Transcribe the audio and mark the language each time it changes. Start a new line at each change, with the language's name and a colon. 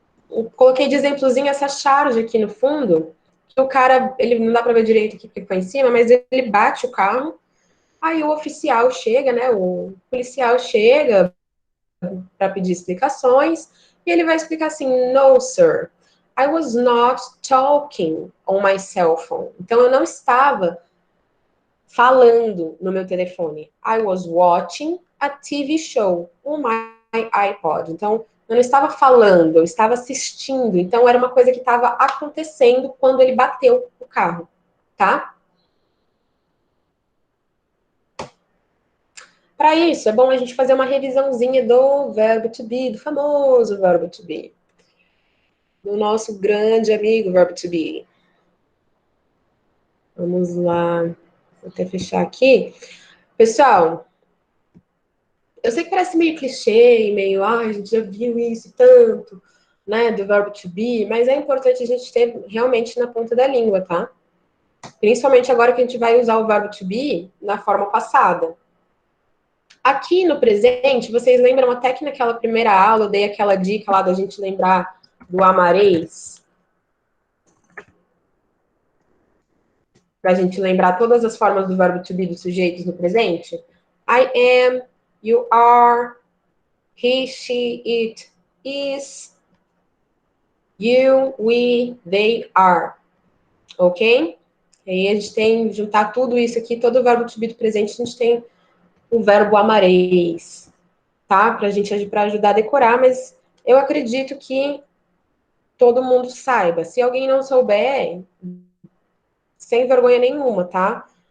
Portuguese: Eu coloquei de exemplozinho essa charge aqui no fundo, que o cara, ele não dá para ver direito aqui porque foi em cima, mas ele bate o carro, aí o oficial chega, né, o policial chega para pedir explicações, e ele vai explicar assim,
English: no, sir, I was not talking on my cell phone.
Portuguese: Então, eu não estava falando no meu telefone.
English: I was watching a TV show on my iPod.
Portuguese: Então, eu não estava falando, eu estava assistindo. Então, era uma coisa que estava acontecendo quando ele bateu o carro, tá? Para isso, é bom a gente fazer uma revisãozinha do verbo to be, do famoso verbo to be. Do nosso grande amigo verbo to be. Vamos lá. Vou até fechar aqui. Pessoal, eu sei que parece meio clichê, meio, a gente já viu isso tanto, né, do verbo to be, mas é importante a gente ter realmente na ponta da língua, tá? Principalmente agora que a gente vai usar o verbo to be na forma passada. Aqui no presente, vocês lembram até que naquela primeira aula eu dei aquela dica lá da gente lembrar do amareis? Pra gente lembrar todas as formas do verbo to be dos sujeitos no presente?
English: I am, you are, he, she, it, is, you, we, they are. Ok?
Portuguese: E aí a gente tem, juntar tudo isso aqui, todo o verbo to be do presente, a gente tem o verbo amareis, tá? Pra ajudar a decorar, mas eu acredito que todo mundo saiba. Se alguém não souber, sem vergonha nenhuma, tá?